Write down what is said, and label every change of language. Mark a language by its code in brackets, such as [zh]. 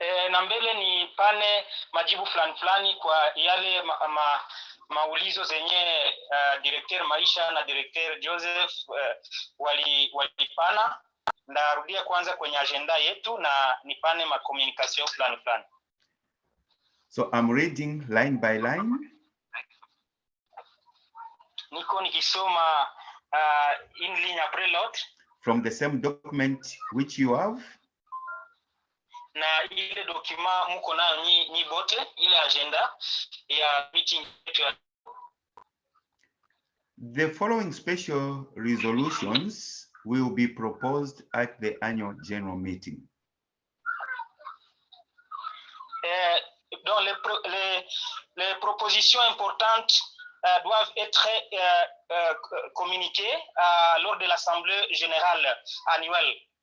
[sw] Na mbele ni pane majibu fulani kwa yale maulizo zenye Director Maisha na Director Joseph walipana. Ndarudia kwanza kwenye agenda yetu na nipane communication fulani. [en] So I'm reading line by line. [sw] Niko nikisoma [fr] in ligne après l'autre [en] from the same document which you have. [sw] Na ile document muko nayo ni bote ile agenda ya meeting yetu. [en] The following special resolutions will be proposed at the annual general meeting. [fr] Donc les propositions importantes doivent être communiquées lors de l'Assemblée générale annuelle.